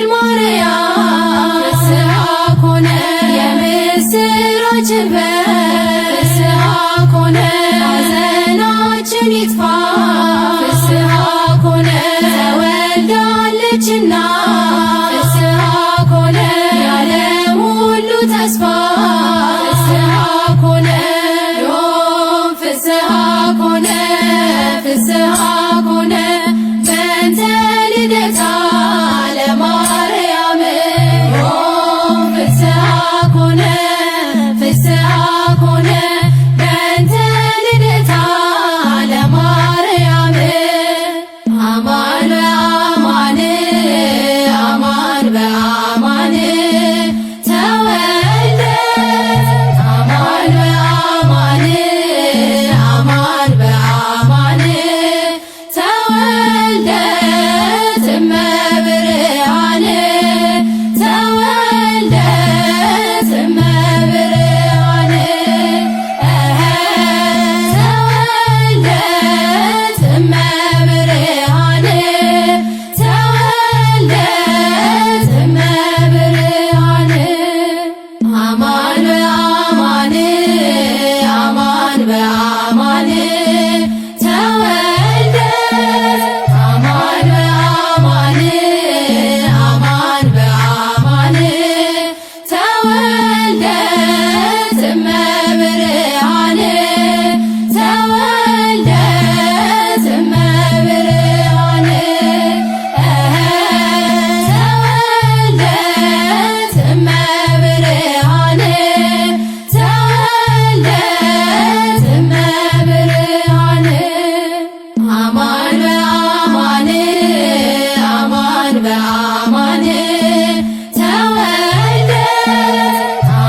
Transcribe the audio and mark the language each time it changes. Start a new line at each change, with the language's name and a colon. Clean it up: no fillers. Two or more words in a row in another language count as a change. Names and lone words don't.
Geez: ማርያም ፍስሐ ኮነ የምስራችን ፍስሐ ኮነ
Amharic: ሐዘናችን ይጥፋ
Geez: ፍስሐ ኮነ ተወልዳለችና ፍስሐ ኮነ
Amharic: የዓለም ሁሉ ተስፋ
Geez: ፍስሐ ኮነ ዮም ፍስሐ ኮነ ፍስሐ ኮነ በእንተ ልደታ ለማርያም ዮም ፍስሐ ኮነ ፍስሐ ኮነ በእንተ ልደታ ለማርያም አማን በአማን አማን በአማን ተወልደ አማን በአማን አማን በአማን ተወልደ እመብርሃን ተወልደ እመብርሃን ተወልደ እመብርሃን ተወልደ እመብርሃን አማን በአማን አማን በአማን ተወልደ አማን በአማን አማን በአማን ተወልደ እመብርሃን ተወልደ እመብርሃን ተወልደ እመብርሃን ተወልደ እመብርሃን አማን በአማን አማን በአማን ተወልደ